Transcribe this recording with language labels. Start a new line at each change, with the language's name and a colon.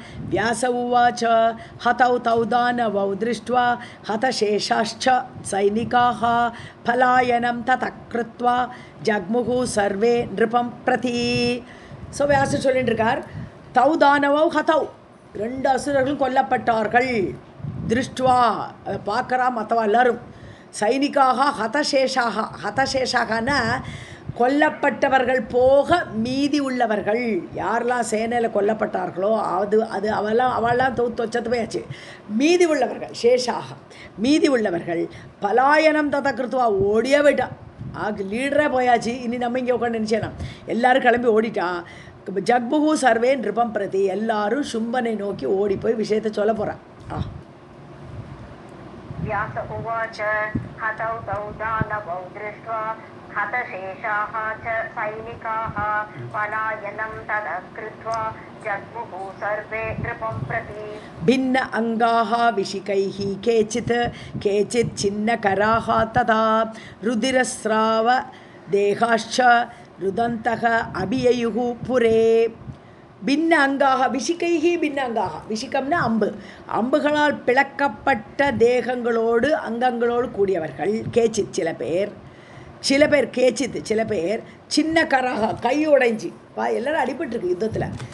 Sanskrit: व्यास उवाच हतौ तौ दानवौ दृष्ट्वा हतशेषाश्च सैनिकाः पलायनं ततः कृत्वा जग्मुः सर्वे नृपं प्रति.
Tamil: ஸோ வியாசர் சொல்லிட்டு இருக்கார்,
Sanskrit: தௌ தானவோ ஹதௌ,
Tamil: 2 அசுரர்களும் கொல்லப்பட்டார்கள். திருஷ்டுவா அதை பார்க்குறா மற்றவா எல்லாரும். சைனிக்காக ஹதசேஷாக, ஹதசேஷாகனா கொல்லப்பட்டவர்கள் போக மீதி உள்ளவர்கள் யாரெல்லாம் சேனையில் கொல்லப்பட்டார்களோ அது அவெல்லாம் தொச்சத்து போயாச்சு. மீதி உள்ளவர்கள் சேஷாக மீதி உள்ளவர்கள்
Sanskrit: பலாயனம் தத கிருத்துவா
Tamil: ஓடியே போயிட்டான். லீடரே போயாச்சு, இனி நம்ம இங்கே உட்காந்து நினச்சேனா எல்லோரும் கிளம்பி ஓடிட்டான்.
Sanskrit: ஜக்புகு சர்வே நிருபம் பிரதி
Tamil: எல்லாரும் சும்பனை நோக்கி ஓடி போய் விஷயத்தை சொல்ல போகிறான்.
Sanskrit: व्यास उवाच हतौ तौ दानवौ दृष्ट्वा हतशेषाः च सैनिकाः पलायनं ततः कृत्वा जग्मुः सर्वे नृपं प्रति. भिन्न अंगाः विशिकैः केचित् छिन्नकराः तथा रुधिरस्राव देहाश्च रुदन्तः अभिययुः पुरे. பின்ன அங்காக விசிகைஹி
Tamil: பின்ன அங்காக விஷிகம்னா அம்புகளால் பிளக்கப்பட்ட தேகங்களோடு அங்கங்களோடு கூடியவர்கள் கேச்சித் சில பேர் கேச்சித் சில பேர் சின்ன கராக கை உடைஞ்சி எல்லாரும் அடிபட்டுருக்கு யுத்தத்தில்.